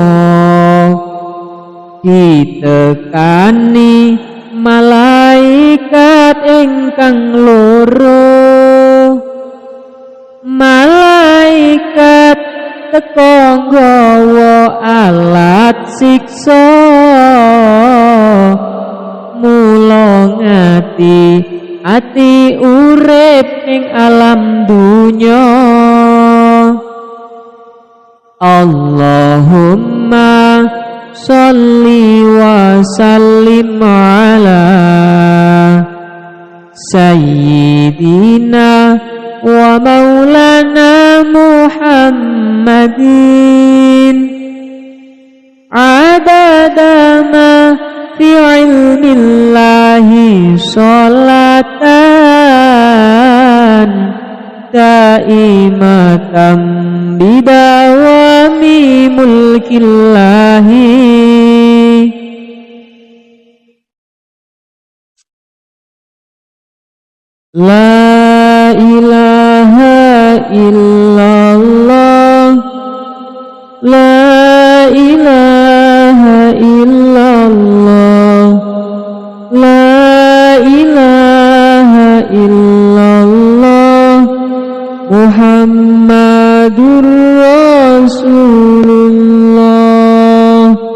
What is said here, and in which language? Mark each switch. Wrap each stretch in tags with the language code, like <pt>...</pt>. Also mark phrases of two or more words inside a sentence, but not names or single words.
<jv>ditekani malaikat ingkang loro, malaikat teka nggawa alat siksa, mula ati urip ing alam dunya.</jv> <ar>اللهم صل وسلم على سيدنا ومولانا محمد عدد ما في علم الله صلاة دائمة بدوام ملك الله. لا إله إلا الله، لا إله إلا الله، لا إله إلا الله، محمد رسول الله.</ar>